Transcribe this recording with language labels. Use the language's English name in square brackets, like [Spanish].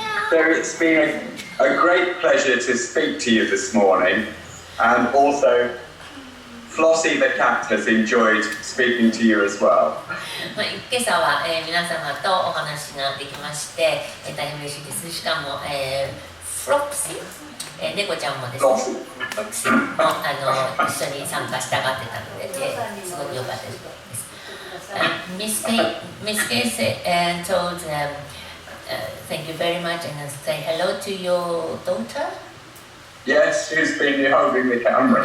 [English] So it's been a great pleasure to speak to you this morning, and also Flossie the cat has enjoyed speaking to you as well. [Japanese] 今朝は、皆様とお話ができまして、大変嬉しいです。しかも、フロプシー、猫ちゃんもですね、フロプシーも一緒に参加したがってたので、すごく良かったです。 [English] Miss Kay told thank you very much and say hello to your daughter. Yes, who's been holding the camera.